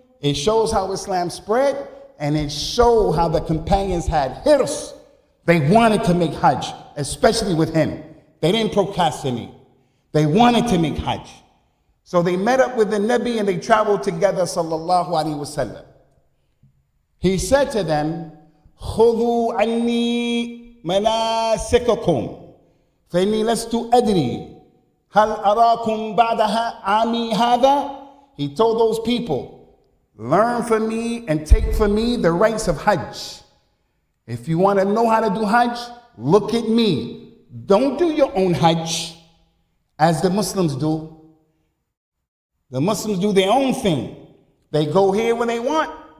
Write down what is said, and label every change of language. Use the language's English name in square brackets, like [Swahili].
[English] It shows how Islam spread, and it showed how the companions had hirs. They wanted to make Hajj, especially with him. They didn't procrastinate. They wanted to make Hajj. So they met up with the Nabi and they traveled together, [Arabic] sallallahu alaihi wasallam. [English] He said to them, [Arabic] خُذُوا عَنِّي مَنَاسِكَكُمْ فَإِنِّي لَسْتُ أَدْرِي هَلْ أَرَاكُمْ بَعْدَهَا عَامِي هَذَا. [English] He told those people, learn from me and take from me the rites of Hajj. If you want to know how to do Hajj, look at me. Don't do your own Hajj as the Muslims do. The Muslims do their own thing. They go here when they want.